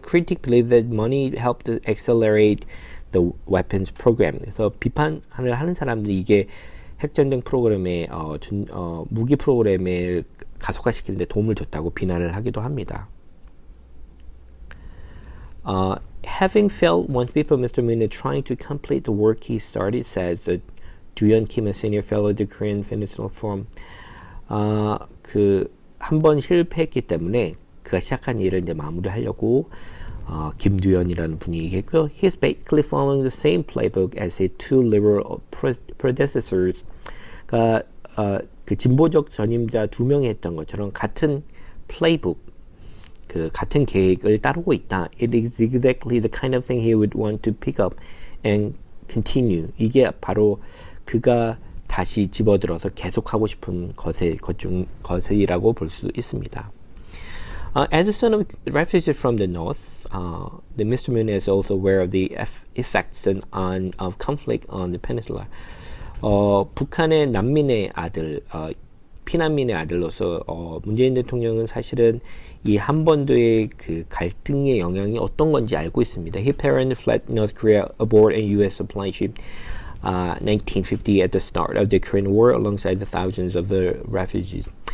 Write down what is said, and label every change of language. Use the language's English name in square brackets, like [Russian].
[English] Critics believe that money helped accelerate the weapons program. [Korean] 그래서 비판을 하는 사람들이 이게 핵전쟁 프로그램의 무기 프로그램을 가속화시키는데 도움을 줬다고 비난을 하기도 합니다. [English] Having failed once before, Mr. Moon is trying to complete the work he started, says Dooyeon Kim, a senior fellow at the Korean Peninsula Forum. [Korean] 한 번 실패했기 때문에 그가 시작한 일을 이제 마무리하려고 김두현이라는 분이 얘기했고요. [English] He's basically following the same playbook as his two liberal predecessors. [Korean] 그러니까 그 진보적 전임자 두 명이 했던 것처럼 같은 플레이북, 같은 계획을 따르고 있다. [English] It is exactly the kind of thing he would want to pick up and continue. [Korean] 이게 바로 그가 다시 집어들어서 계속하고 싶은 것이라고 볼 수 있습니다. [English] As a son of refugees from the north, the Mr. Moon is also aware of the effects of conflict on the peninsula. [Korean] 북한의 난민의 아들, 피난민의 아들로서 문재인 대통령은 사실은 이 한반도의 그 갈등의 영향이 어떤 건지 알고 있습니다. [English] His parents fled North Korea aboard a U.S. supply ship 1950 at the start of the Korean War alongside the thousands of the refugees.